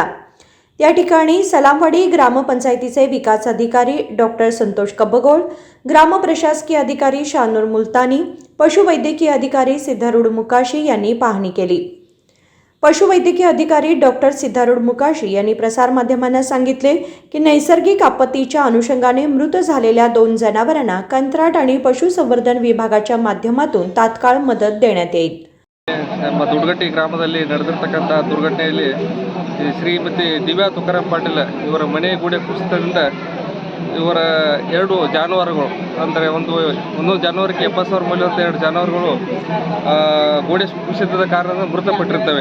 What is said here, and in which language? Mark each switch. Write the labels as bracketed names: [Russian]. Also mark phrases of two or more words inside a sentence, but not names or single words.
[Marathi] या ठिकाणी सलामवाडी ग्रामपंचायतीचे विकास अधिकारी डॉक्टर संतोष कब्बगोळ, ग्राम प्रशासकीय अधिकारी शानूर मुलतानी, पशुवैद्यकीय अधिकारी सिद्धारूढ मुकाशी यांनी पाहणी केली। पशुवैद्यकीय अधिकारी डॉक्टर सिद्धारूढ मुकाशी यांनी प्रसारमाध्यमांना सांगितले की नैसर्गिक आपत्तीच्या अनुषंगाने मृत झालेल्या 2 जनावरांना कंत्राट आणि पशुसंवर्धन विभागाच्या माध्यमातून तात्काळ मदत देण्यात येईल। [Kannada] ನಮ್ಮ ದುಡ್ಗಟ್ಟಿ ಗ್ರಾಮದಲ್ಲಿ ನಡೆದಿರತಕ್ಕಂಥ ದುರ್ಘಟನೆಯಲ್ಲಿ ಶ್ರೀಮತಿ ದಿವ್ಯಾ ತುಕಾರಾಂ ಪಾಟೀಲ್ ಇವರ ಮನೆ ಗೋಡೆ ಕುಸಿತದಿಂದ ಇವರ 2 ಜಾನುವಾರುಗಳು ಅಂದರೆ ಒಂದು ಜಾನುವಾರಿಗೆ 70,000 ಮೌಲ್ಯದ 2 ಜಾನುವಾರುಗಳು ಗೋಡೆ ಕುಸಿತದ ಕಾರಣದಿಂದ ಮೃತಪಟ್ಟಿರ್ತವೆ।